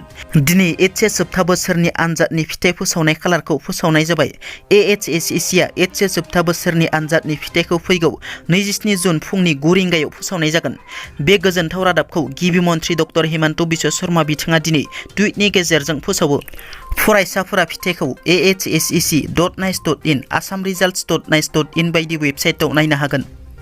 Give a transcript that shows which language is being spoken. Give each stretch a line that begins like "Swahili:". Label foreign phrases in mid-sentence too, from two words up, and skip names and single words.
Bodo: दिनै HS जोबथा बोसोरनि आनजादनि फिथाइ फोसावनाय खालारखौ फोसावनाय जाबाय। AHSECआ HS जोबथा बोसोरनि आनजादनि फिथाइखौ फैगौ 27 जुन फुंनि 9 रिंगायाव फोसावनाय जागोन। बे गोजोनथाव रादाबखौ गिबि मन्थ्रि डक्टर हिमन्त बिश्व शर्मा बिथाङा दिनै टुइटनि गेजेरजों फोसावो। फरायसाफोरा फिथाइखौ ahsec.nice.in, assamresults.nice.in बायदि वेबसाइटआव नायनो हागोन।